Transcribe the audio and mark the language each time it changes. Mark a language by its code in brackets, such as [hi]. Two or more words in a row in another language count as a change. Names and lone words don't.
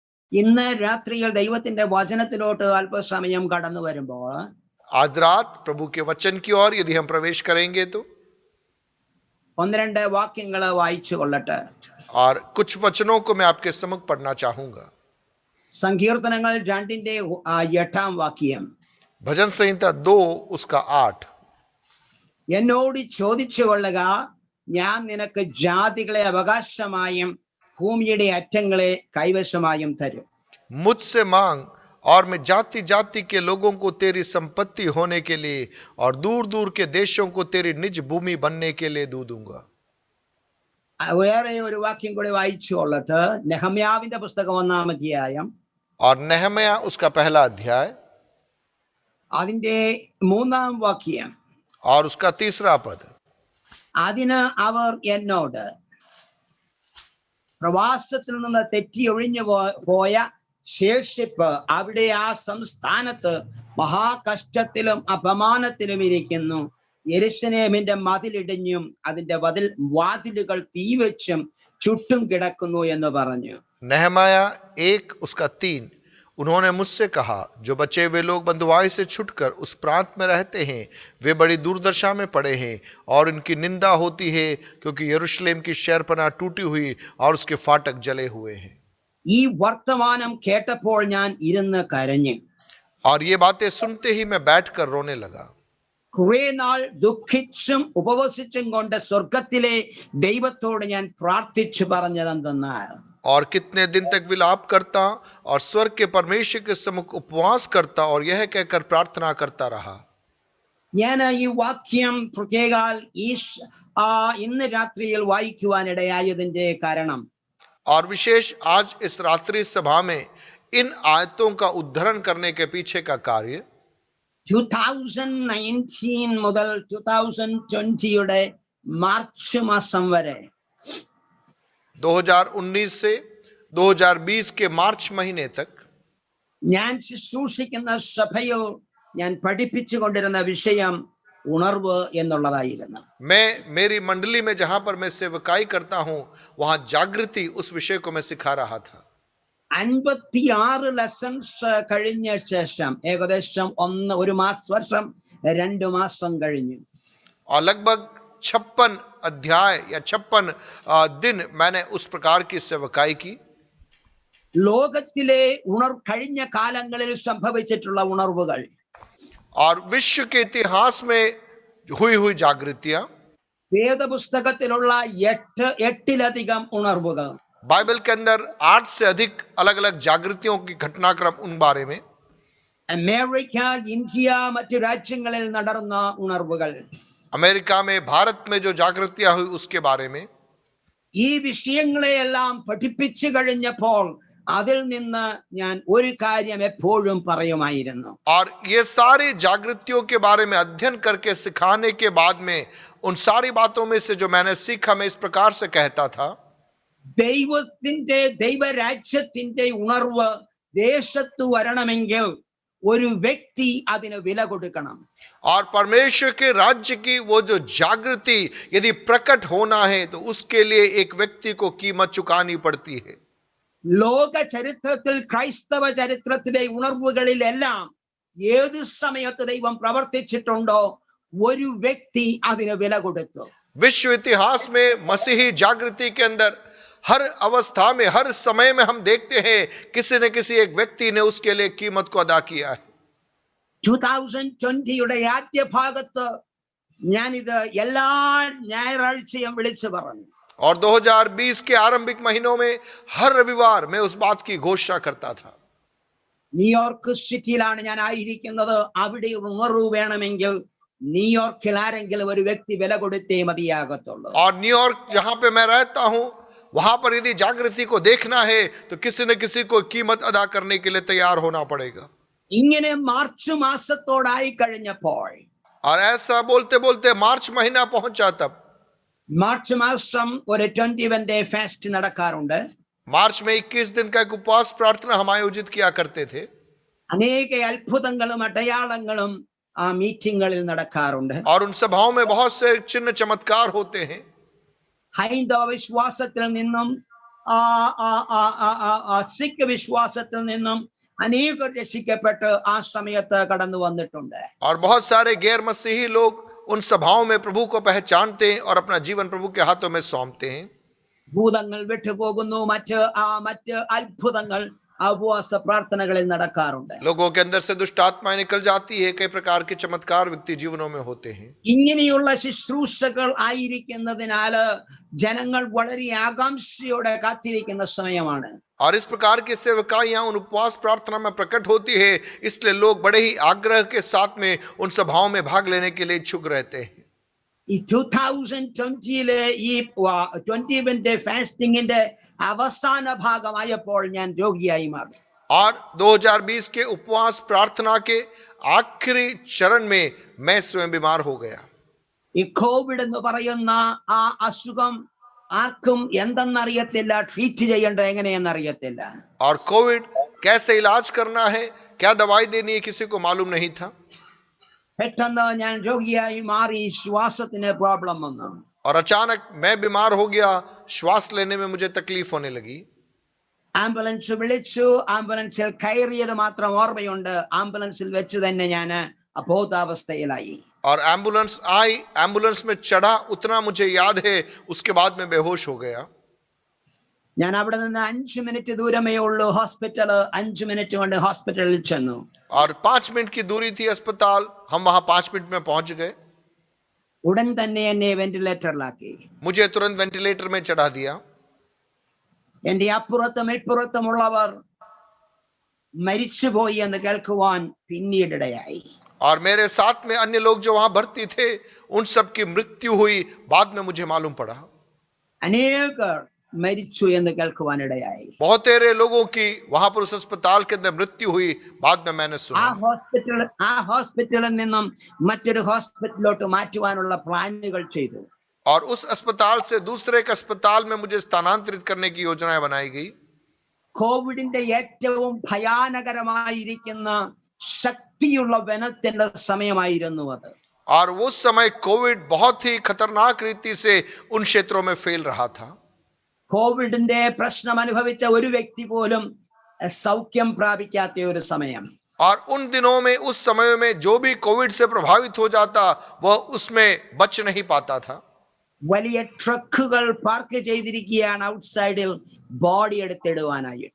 [ml] ഇന്ന് രാത്രിയിൽ ദൈവത്തിന്റെ വചനത്തിലോട്ട് അല്പസമയം കടന്നു വരുമ്പോൾ [hi] आज रात प्रभु के वचन की ओर यदि हम प्रवेश करेंगे तो [ml] ഒന്ന് രണ്ട് വാക്യങ്ങൾ വായിച്ചു കൊള്ളട്ടെ. [hi] और कुछ वचनों को मैं आपके सम्मुख पढ़ना चाहूंगा. [ml] സങ്കീർത്തനങ്ങൾ 2:8 വാക്യം. [hi] भजन संहिता 2 उसका 8. [ml] എന്നോട് ചോദിച്ചു കൊള്ളുക, ഞാൻ നിനക്ക് ജാതികളെ അവകാശമായും ഭൂമിയുടെ അറ്റങ്ങളെ കൈവശമായും തരും. [hi] मुझसे मांग और मैं जाति जाति के लोगों को तेरी संपत्ति होने के लिए और दूर दूर के देशों को तेरी निज भूमि बनने के लिए दूंगा. [ml] വേറെ ഒരു വാക്യം കൂടി വായിച്ചു കൊള്ളട്ടെ. നെഹമ്യാവിന്റെ പുസ്തകം 1-ാം അധ്യായം. [hi] और नेहम्या उसका पहला अध्याय [ml] അതിന്റെ 3-ാം വാക്യം [hi] और उसका 3रा पद. [ml] അതിന് അവർ എന്നോട്, പ്രവാസത്തിൽ നിന്ന് തെറ്റി ഒഴിഞ്ഞു പോയ ശേഷിപ്പ് അവിടെ ആ സംസ്ഥാനത്ത് മഹാകഷ്ടത്തിലും അപമാനത്തിലും ഇരിക്കുന്നു. യെരൂശലേമിന്റെ മതിലിടിഞ്ഞും അതിന്റെ വാതിലുകൾ തീവച്ചും ചുറ്റും കിടക്കുന്നു എന്ന് പറഞ്ഞു. [hi] नेहम्या 1 उसका 3. उन्होंने मुझसे कहा, जो बचे हुए लोग बंधुआई से छुटकर उस प्रांत में रहते हैं वे बड़ी दुर्दशा में पड़े हैं और इनकी निंदा होती है क्योंकि यरूशलेम की शहरपनाह टूटी हुई और उसके फाटक जले हुए हैं. [ml] ഈ വർത്തമാനം കേട്ടപ്പോൾ ഞാൻ ഇരുന്ന് കരഞ്ഞു. [hi] और ये बातें सुनते ही मैं बैठकर रोने लगा. [ml] കുറെ നാൾ ദുഃഖിച്ചും ഉപവസിച്ചും കൊണ്ട് സ്വർഗത്തിലെ ദൈവത്തോട് ഞാൻ പ്രാർത്ഥിച്ചു പറഞ്ഞതെന്തെന്നാൽ, [hi] और कितने दिन तक विलाप करता और स्वर्ग के परमेश्वर के सम्मुख उपवास करता और यह कहकर प्रार्थना करता रहा. [ml] ഞാൻ ഈ വാക്യം പ്രത്യേകാൽ ഇന്ന് രാത്രിയിൽ വായിക്കുവാനിടയായതിന്റെ കാരണം, [hi] और विशेष आज इस रात्रि सभा में इन आयतों का उद्धरण करने के पीछे का कार्य [ml] 2019 മുതൽ 2020 മാർച്ച് മാസം വരെ [hi] 2019 से 2020 के मार्च महीने तक [ml] ഞാൻ ശുശ്രൂഷിക്കുന്ന സഭയിൽ ഞാൻ പഠിപ്പിച്ചു കൊണ്ടിരുന്ന വിഷയം ഉണർവ് എന്നുള്ളതായിരുന്നു. [hi] मैं मेरी मंडली में जहां पर मैं सेवकाई करता हूं वहां जागृति उस विषय को मैं सिखा रहा था. [ml] 56 ലെസൺസ് കഴിഞ്ഞ ശേഷം ഏകദേശം 1 വർഷം 2 മാസം കഴിഞ്ഞു. [hi] और लगभग 56 अध्याय या 56 दिन मैंने उस प्रकार की सेवकाई की. [ml] ലോകത്തിലെ കഴിഞ്ഞ കാലങ്ങളിൽ സംഭവിച്ചിട്ടുള്ള ഉണർവുകൾ, [hi] और विश्व के इतिहास में हुई जागृतियां, [ml] വേദപുസ്തകത്തിലുള്ള 8 ഉണർവുകൾ, [hi] बाइबल के अंदर 8 से अधिक अलग अलग जागृतियों की घटनाक्रम उन बारे में, [ml] അമേരിക്ക, ഇന്ത്യ, മറ്റു രാജ്യങ്ങളിൽ നടന്ന ഉണർവുകൾ, [hi] अमेरिका में भारत में जो जागृतियां हुई उसके बारे में, [ml] ഈ വിഷയങ്ങളെയെല്ലാം പഠിപ്പിച്ചു കഴിഞ്ഞപ്പോൾ അതിൽ നിന്ന് ഞാൻ ഒരു കാര്യം എപ്പോഴും പറയുമായിരുന്നു. [hi] और ये सारी जागृतियों के बारे में अध्ययन करके सिखाने के बाद में उन सारी बातों में से जो मैंने सीखा मैं इस प्रकार से कहता था, [ml] ദൈവരാജ്യത്തിന്റെ ഉണർവ് ദേശത്ത് വരണമെങ്കിൽ ഒരു വ്യക്തി അതിന് വില കൊടുക്കണം. [hi] और परमेश्वर के राज्य की वो जो जागृति यदि प्रकट होना है तो उसके लिए एक व्यक्ति को कीमत चुकानी पड़ती है. [ml] ലോക ചരിത്രത്തിൽ, ക്രൈസ്തവ ചരിത്രത്തിലെ ഉണർവുകളിലെല്ലാം ഏത് സമയത്ത് ദൈവം പ്രവർത്തിച്ചിട്ടുണ്ടോ ഒരു വ്യക്തി അതിന് വില കൊടുത്തു. [hi] विश्व इतिहास में मसीही जागृति के अंदर हर अवस्था में हर समय में हम देखते हैं किसी न किसी एक व्यक्ति ने उसके लिए कीमत को अदा किया है. [ml] 2020 ആദ്യ ഭാഗത്ത് ഞാനിത് എല്ലാ ഞായറാഴ്ചയും വിളിച്ചു പറഞ്ഞു. [hi] और 2020 के आरंभिक महीनों में हर रविवार मैं उस बात की घोषणा करता था. [ml] ന്യൂയോർക്ക് സിറ്റിയിലാണ് ഞാൻ ആയിരിക്കുന്നത്. അവിടെ ഉണർവ് വേണമെങ്കിൽ ന്യൂയോർക്കിൽ ആരെങ്കിലും ഒരു വ്യക്തി വില കൊടുത്തേ മതിയാകത്തുള്ളൂ. [hi] और न्यूयॉर्क जहां पे मैं रहता हूं वहां पर यदि जागृति को देखना है तो किसी न किसी को कीमत अदा करने के लिए तैयार होना पड़ेगा. [ml] ഇങ്ങനെ മാർച്ച് മാസത്തോടായി കഴിഞ്ഞപ്പോൾ, [hi] और ऐसा बोलते बोलते मार्च महीना पहुंचा तब [ml] മാർച്ച് മാസം ഒരു 21 [en] day fast [ml] നടക്കാറുണ്ട്. [hi] मार्च में 21 दिन का एक उपवास प्रार्थना हम आयोजित किया करते थे. [ml] അനേക അത്ഭുതങ്ങളും അടയാളങ്ങളും ആ മീറ്റിംഗുകളിൽ നടക്കാറുണ്ട്. [hi] और उन सभाओं में बहुत से चिन्ह चमत्कार होते हैं. [ml] ഹൈന്ദവ വിശ്വാസത്തിൽ നിന്നും സിഖ് വിശ്വാസത്തിൽ നിന്നും അനേകർ രക്ഷിക്കപ്പെട്ട് ആ സമയത്ത് കടന്നു വന്നിട്ടുണ്ട്. [hi] और बहुत सारे गैर मसीही लोग उन सभाओं में प्रभु को पहचानते हैं और अपना जीवन प्रभु के हाथों में सौंपते हैं. [ml] ഭൂതങ്ങൾ വിട്ടുപോകുന്നു, മറ്റ് അത്ഭുതങ്ങൾ ആ ഉപവാസ പ്രാർത്ഥനകളിൽ നടക്കാറുണ്ട്. [hi] लोगों के अंदर से दुष्ट आत्माएं निकल जाती है, कई प्रकार के चमत्कार व्यक्ति जीवनों में होते हैं. [ml] ഇങ്ങനെയുള്ള ശുശ്രൂഷകൾ ആയിരിക്കുന്നതിനാല് ജനങ്ങൾ വളരെ ആകാംക്ഷയോടെ കാത്തിരിക്കുന്ന സമയമാണ്. [hi] और इस प्रकार की सेवकाइयां उन उपवास प्रार्थना में प्रकट होती है, इसलिए लोग बड़े ही आग्रह के साथ में उन सभाओं में भाग लेने के लिए इच्छुक रहते हैं. [ml] ഈ 2020 ഈ 21 ഫാസ്റ്റിംഗിന്റെ അവസാന ഭാഗമായപ്പോൾ ഞാൻ രോഗിയായി മാറി. [hi] और 2020 के उपवास प्रार्थना के आखिरी चरण में मैं स्वयं बीमार हो गया. [ml] ഈ കോവിഡ് എന്ന് പറയുന്ന ആ അസുഖം ആർക്കും എന്തെന്നറിയത്തില്ല, ട്രീറ്റ് ചെയ്യേണ്ടത് എങ്ങനെയെന്നറിയത്തില്ല. [hi] और कोविड कैसे इलाज करना है, क्या दवाई देनी है, किसी को मालूम नहीं था. [ml] പെട്ടെന്ന് ഞാൻ രോഗിയായി മാറി, ശ്വാസത്തിന് പ്രോബ്ലം വന്നു. [hi] और अचानक मैं बीमार हो गया, श्वास लेने में मुझे तकलीफ होने लगी. [ml] ആംബുലൻസ് വിളിച്ചു, ആംബുലൻസിൽ കയറിയത് മാത്രം ഓർമ്മയുണ്ട്. ആംബുലൻസിൽ വെച്ച് തന്നെ ഞാൻ അബോധാവസ്ഥയിലായി. [hi] और एम्बुलेंस आई, एम्बुलेंस में चढ़ा, उतना मुझे याद है, उसके बाद में बेहोश हो गया. [ml] ഞാൻ അവിടെ നിന്ന് 5 മിനിറ്റ് ദൂരമേ ഉള്ളൂ ഹോസ്പിറ്റൽ. 5 മിനിറ്റ് കൊണ്ട് ഹോസ്പിറ്റലിൽ ചെന്നു. [hi] और 5 मिनट की दूरी थी अस्पताल, हम वहां 5 मिनट में पहुंच गए. [ml] ഉടൻ തന്നെ എന്നെ വെന്റിലേറ്ററിലാക്കി. [hi] मुझे तुरंत वेंटिलेटर में चढ़ा दिया. [ml] എന്റെ അപ്പുറത്തും ഇപ്പുറത്തുമുള്ളവർ മരിച്ചുപോയി എന്ന് കേൾക്കുവാൻ പിന്നീടിടയായി. [hi] और मेरे साथ में अन्य लोग जो वहां भर्ती थे, उन सब की मृत्यु हुई, बाद में मुझे मालूम पड़ा. [ml] അനേകർ മരിച്ചു എന്ന് കേൾക്കുവാനിടയായി. [hi] बहुत सारे लोगों की वहां पर उस अस्पताल के अंदर मृत्यु हुई, बाद में मैंने [ml] ആ [hi] सुना. [ml] ഹോസ്പിറ്റലിൽ നിന്നും മറ്റൊരു ഹോസ്പിറ്റലിലോട്ട് മാറ്റുവാനുള്ള പ്ലാനുകൾ ചെയ്തു. [hi] और उस अस्पताल से दूसरे एक अस्पताल में मुझे स्थानांतरित करने की योजनाएं बनाई गई. [ml] കോവിഡിന്റെ ഏറ്റവും ഭയാനകരമായിരിക്കുന്ന ശക്തിയുള്ള വനത്തിന്റെ സമയമായിരുന്നു അത്. [hi] और उस समय कोविड बहुत ही खतरनाक रीति से उन क्षेत्रों में फैल रहा था. [ml] കോവിഡിന്റെ പ്രശ്നം അനുഭവിച്ച ഒരു വ്യക്തി പോലും സൗഖ്യം പ്രാപിക്കാത്ത ഒരു സമയം. [hi] और उन दिनों में, उस समय में जो भी कोविड से प्रभावित हो जाता, वह उसमें बच नहीं पाता था. [ml] വലിയ [en] trucks park [ml] ചെയ്തിരിക്കുകയാണ് ഔട്ട്സൈഡിൽ ബോഡി എടുത്തിടുവാനായിട്ട്.